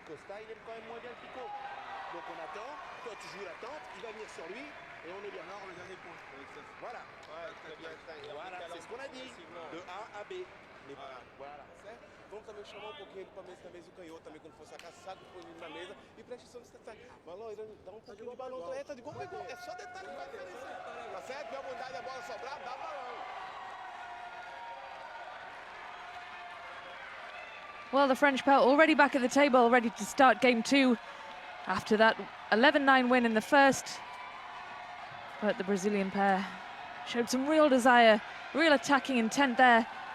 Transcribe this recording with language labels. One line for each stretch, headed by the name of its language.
French: Costa, il aime quand même moins bien le picot. Donc on attend, toi tu joues l'attente, il va venir sur lui et on est bien. Alors le dernier point. Voilà. Ouais, voilà, c'est ce qu'on a dit. De A à B. Voilà.
Portuguese: Vamos também chamar pouquinho para mesa, talvez o canhoto também quando for sacar saco, põe ele na mesa e preste atenção nesse detalhe. Balão, dá um pouquinho de balão. Tá de gol, é só detalhe que vai diferenciar. Tá certo? Minha vontade é a bola sobrar, dá balão.
English: Well, the French pair already back at the table, ready to start game 2 after that 11-9 win in the first. But the Brazilian pair showed some real desire, real attacking intent there.